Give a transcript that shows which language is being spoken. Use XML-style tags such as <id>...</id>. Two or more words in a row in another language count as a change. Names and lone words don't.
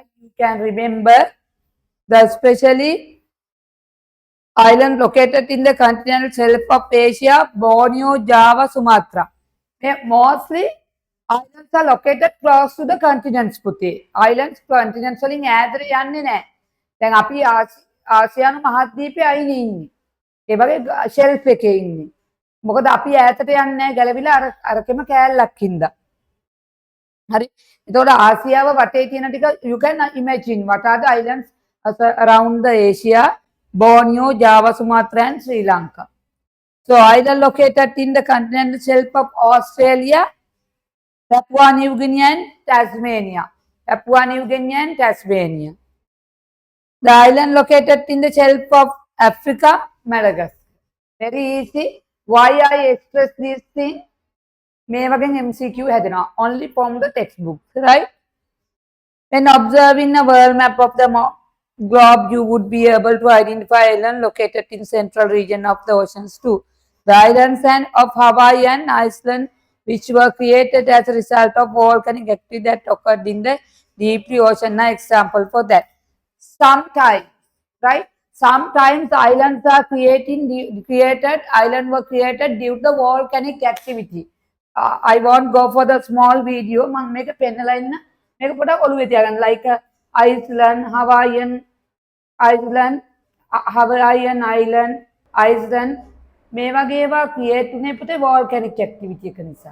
<en>You can remember the especially island located in the continental shelf of Asia, Borneo, Java, Sumatra. Mostly islands are located close to the continents</en> <si>පුතේ.</si> <en>Islands continents</en> <si>වලින් ඈතට යන්නේ නැහැ. දැන් අපි ආසියානු මහද්වීපයේ අයිනේ ඉන්නේ. ඒ වගේ ෂෙල්ෆ් එකේ ඉන්නේ. මොකද අපි ඈතට යන්නේ නැහැ ගැලවිලා අරකෙම කෑල්ලක් හින්දා. හරි. එතකොට ආසියාව වටේ තියෙන ටික</si> <en>you can imagine what are the islands around the Asia, Borneo, Java, Sumatra and Sri Lanka. So island located in the continental shelf of Australia, Papua New Guinea and Tasmania. Papua New Guinea and Tasmania. The island located in the shelf of Africa, Madagascar. Very easy. Why I express these things?</en> <si>මේ වගේ MCQ හැදෙනවා.</si> <en>Only from the textbook, right? When observing a world map of the globe, you would be able to identify islands located in central region of the oceans too. The islands of Hawaii and Iceland, which were created as a result of volcanic activity that occurred in the deep ocean, are example for that. Sometimes, right? Sometimes islands are island were created due to volcanic activity. I won't go for the small video.</en> <si>මම මේක පෙන්නලා ඉන්න. මේක පොඩක් ඔළුවේ තියාගන්න. Like Iceland, Hawaiian Island, Iceland මේ වගේ ඒවා ක්‍රියේට් වුණේ පුතේ</si> <en>volcanic activity</en> <si>එක නිසා.</si>